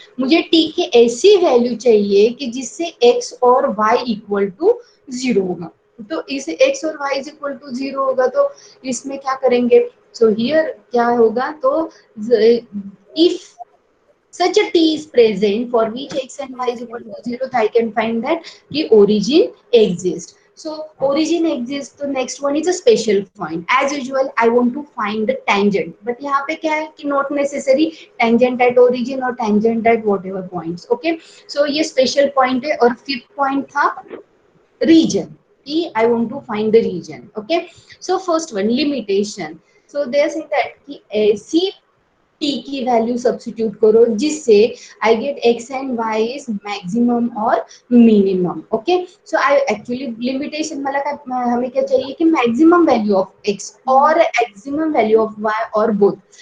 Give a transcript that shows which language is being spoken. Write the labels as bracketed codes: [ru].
[hi] मुझे t की ऐसी वैल्यू चाहिए कि जिससे x और y इक्वल टू 0 होगा. तो इस x और y इज इक्वल टू 0 होगा तो इसमें क्या करेंगे. [en] so here [hi] क्या होगा, तो [en] If such a t is present for which x and y is equal to 0, I can find that the origin exists. So origin exists. तो next one is a special point. As usual, I want to find the tangent. But [hi] यहाँ पे क्या है कि [en] not necessary tangent at origin or tangent at whatever points. Okay. So ये special point है. और fifth point था region. I want to find the region. Okay. So first one, limitation. So they say that कि ऐसी T की value substitute करो जिससे I get X and Y is maximum और minimum. Okay. So I actually limitation [mr] मला काय, [hi] हमें क्या चाहिए कि [en] Maximum value of X और maximum value of Y और both.